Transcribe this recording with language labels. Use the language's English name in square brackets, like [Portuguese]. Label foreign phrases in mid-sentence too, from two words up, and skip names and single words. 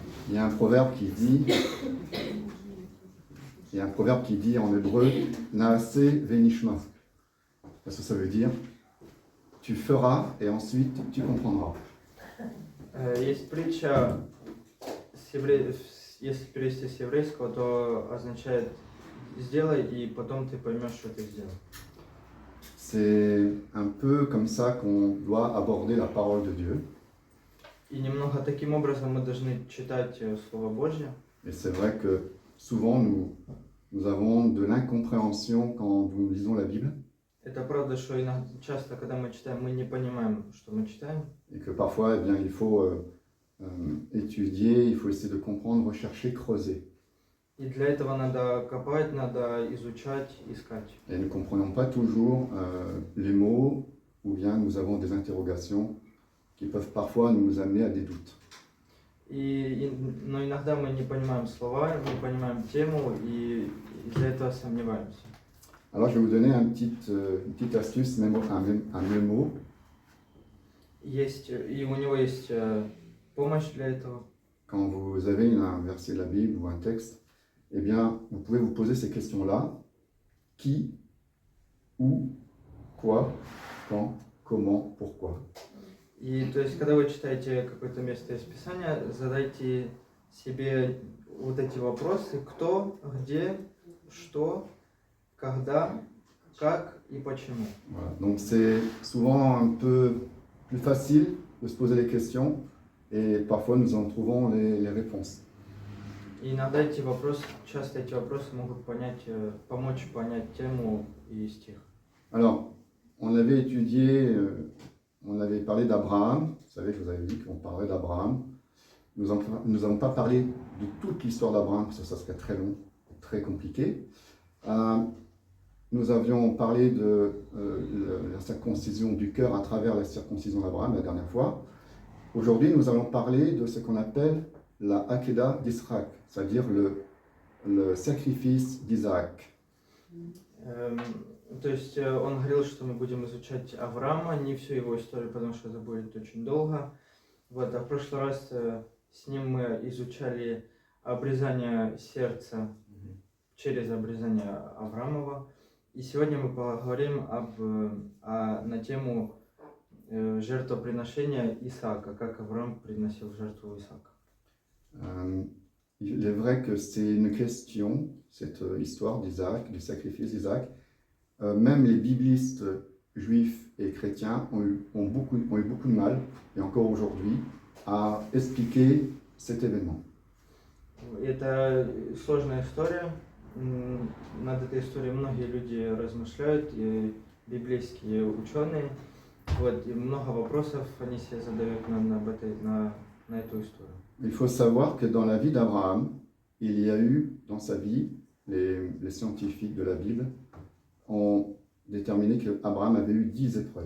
[French] Il y a un proverbe qui dit, en hébreu, [Hebrew] נעשה ונשמע. [French] Parce que ça veut dire, tu feras et ensuite tu comprendras. [Russian] Есть притча, если перевести с еврейского, то означает «сделай, и потом ты поймешь, что ты сделал». [French] C'est un peu comme ça qu'on doit aborder la parole de Dieu. [Russian] И немного таким образом мы должны читать Слово Божье. [French] Et c'est vrai que souvent nous avons de l'incompréhension quand nous lisons la Bible. [Russian] Это правда, что часто, когда мы читаем, мы не понимаем, что мы читаем. [French] Et que parfois, eh bien, il faut étudier, il faut essayer de comprendre, rechercher, creuser. [Russian] И для этого надо копать, надо изучать, искать. [French] Et nous ne comprenons pas toujours les mots, ou bien nous avons des interrogations qui peuvent parfois nous amener à des doutes. [Russian] Но иногда мы не понимаем слова, не понимаем тему, и из-за этого сомневаемся. [French] Alors je vais vous donner une petite astuce, un mémo. [Russian] И у него есть помощь для этого. [French] Quand vous avez un verset de la Bible ou un texte, eh bien, vous pouvez vous poser ces questions-là. Qui, où, quoi, quand, comment, pourquoi. [Russian] И то есть, когда вы читаете какое-то место из Писания, задайте себе вот эти вопросы: кто, где, что, когда, как и почему. [French] Voilà. Donc c'est souvent un peu plus facile de se poser les questions et parfois nous en trouvons les réponses. [Russian] И иногда часто эти вопросы могут помочь понять тему и стих. [French] Alors, on avait étudié, on avait parlé d'Abraham. Vous savez, je vous avais dit qu'on parlerait d'Abraham. Nous n'avons pas parlé de toute l'histoire d'Abraham, parce que ça serait très long, très compliqué. Nous avions parlé de la circoncision du cœur à travers la circoncision d'Abraham la dernière fois. Aujourd'hui, nous allons parler de ce qu'on appelle la Hakeda d'Isaac, c'est-à-dire le sacrifice d'Isaac. [Russian] То есть он говорил, что мы будем изучать Авраама, не всю его историю, потому что это будет очень долго. Вот, а в прошлый раз с ним мы изучали обрезание сердца через обрезание Авраамова. И сегодня мы поговорим на тему жертвоприношения Исаака, как Авраам приносил жертву Исаака. [French] Il est vrai que c'est une question, cette histoire d'Isaac, du sacrifice d'Isaac. Même les biblistes juifs et chrétiens ont eu beaucoup de mal, et encore aujourd'hui, à expliquer cet événement. [Russian] Это сложная история. Над этой историей многие люди размышляют, и библейские ученые. Вот, и много вопросов они себе задают на эту историю. [French] Il faut savoir que dans la vie d'Abraham, il y a eu dans sa vie, les scientifiques de la Bible ont déterminé qu'Abraham avait eu 10 épreuves.